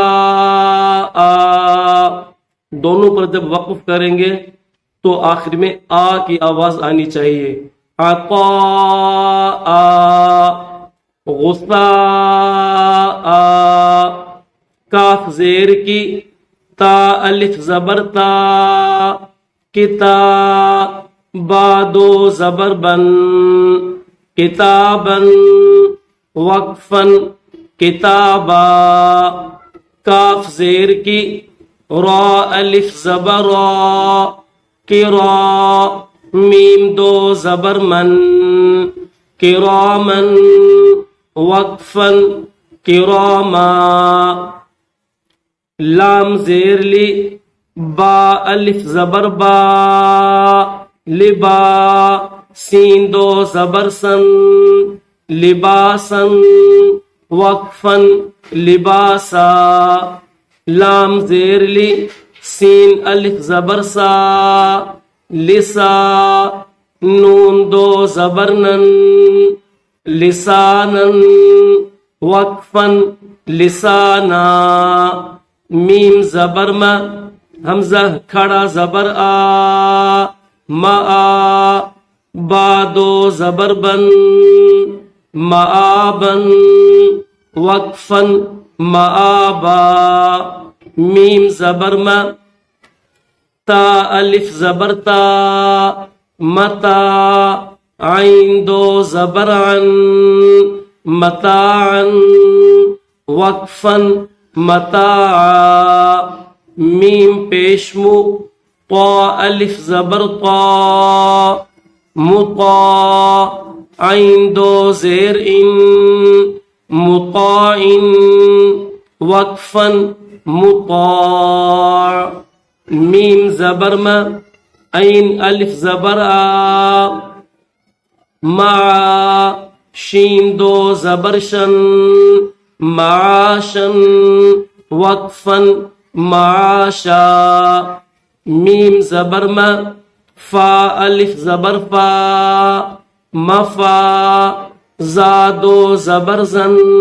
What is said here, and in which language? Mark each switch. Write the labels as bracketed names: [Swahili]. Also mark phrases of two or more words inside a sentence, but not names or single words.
[Urdu] دونوں پر جب وقف کریں گے تو آخر میں آ کی آواز آنی چاہیے۔ عطاء، غثاء، کاف زیر کی، تا الف زبر تا، کتا، با 2 زبر بن، کتابا، وقفا، کتابا، کاف زیر کی، را الف زبر را، کرا، میم 2 زبر من، کرامن، وقفا، کراما، لام زیر لی، با الف زبر با، لبا، سین 2 زبر سن، لباسا، وقفا، لباسا، لام زیر لی، سین الف زبر سا، لسا، نون 2 زبر نن، لسانا، وقفا، لسانا، میم زبر ما، حمزہ کھڑا زبر آ، ما، با 2 زبر بن، معابا، وقفا، معابا، میم زبر ما، تا الف زبر تا، متا، عین 2 زبر عن، متاعا، وقفا، متاعا، میم پیشمو، طا الف زبر طا، مطاع، عین 2 زیر ان، مطاع، وقفا، مطاع، میم زبر ما، عین الف زبر آ، مع، شین 2 زبر شن، معاشا، وقفا، معاشا، میم زبر ما، فا الف زبر فا، مفا، زادو زبرزن